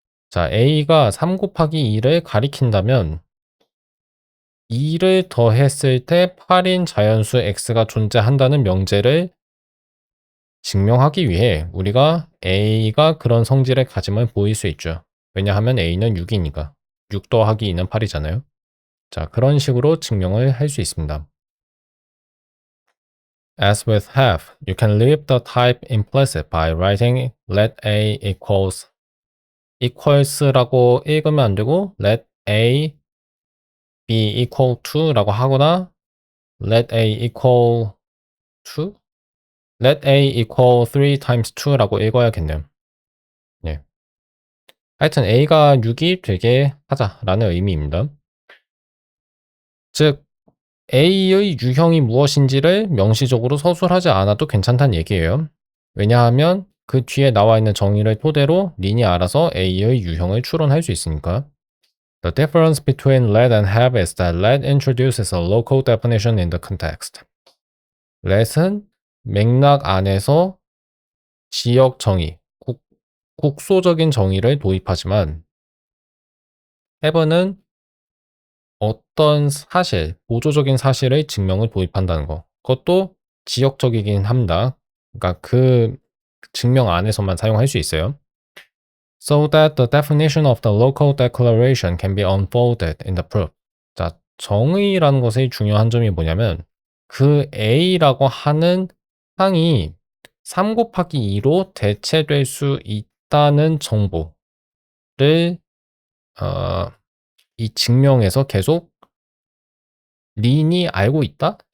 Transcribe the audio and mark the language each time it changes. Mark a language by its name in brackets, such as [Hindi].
[Korean] 자, a가 3 곱하기 2를 가리킨다면 2를 더했을 때 8인 자연수 x가 존재한다는 명제를 증명하기 위해 우리가 a가 그런 성질의 가짐을 보일 수 있죠. 왜냐하면 a는 6이니까. 6 더하기 2는 8이잖아요. 자, 그런 식으로 증명을 할 수 있습니다. [English] As with have, you can leave the type implicit by writing let a equals라고 읽으면 안 되고 let a be equal to라고 하거나 let a equal to? [Korean] let a equal 3 times 2 라고 읽어야겠네요. 예. 하여튼 a가 6이 되게 하자라는 의미입니다. 즉 a의 유형이 무엇인지를 명시적으로 서술하지 않아도 괜찮다는 얘기예요. 왜냐하면 그 뒤에 나와 있는 정의를 토대로 린이 알아서 a의 유형을 추론할 수 있으니까. [English] The difference between let and have is that let introduces a local definition in the context. [Korean] let은 맥락 안에서 지역 정의, 국소적인 정의를 도입하지만 have는 어떤 사실, 보조적인 사실의 증명을 도입한다는 거. 그것도 지역적이긴 합니다. 그러니까 그 증명 안에서만 사용할 수 있어요. [English] So that the definition of the local declaration can be unfolded in the proof. [Korean] 자, 정의라는 것의 중요한 점이 뭐냐면 그 A라고 하는 항이 3 곱하기 2로 대체될 수 있다는 정보를 어, 이 증명에서 계속 린이 알고 있다?